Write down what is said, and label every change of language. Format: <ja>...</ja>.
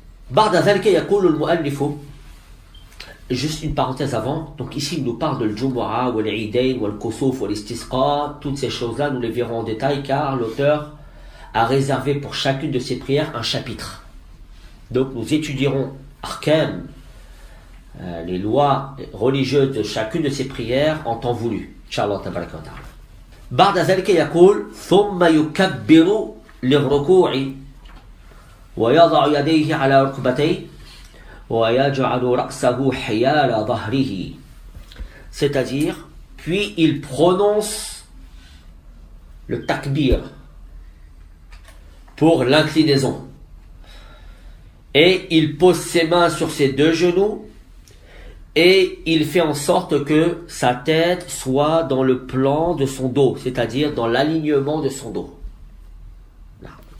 <ar>بعد ذلك يقول المؤلف,</ar> <fr>juste une parenthèse avant, donc ici il nous parle de l'Jumu'ah, ou l'Eidain, ou l'Kusuf, ou l'Istisqa, toutes ces choses-là nous les verrons en détail car l'auteur a réservé pour chacune de ces prières un chapitre. Donc nous étudierons Arkam, les lois religieuses de chacune de ces prières en temps voulu.</fr> <ar>Inch'Allah tabaraka wa ta'ala. بعد ذلك يقول ثم يكبر للركوع ويضع يديه على ركبتيه ويجعل رأسه حيال ظهره.</ar> <fr>C'est-à-dire, puis il prononce le takbir pour l'inclinaison. Et il pose ses mains sur ses deux genoux et il fait en sorte que sa tête soit dans le plan de son dos, c'est-à-dire dans l'alignement de son dos. Là.</fr>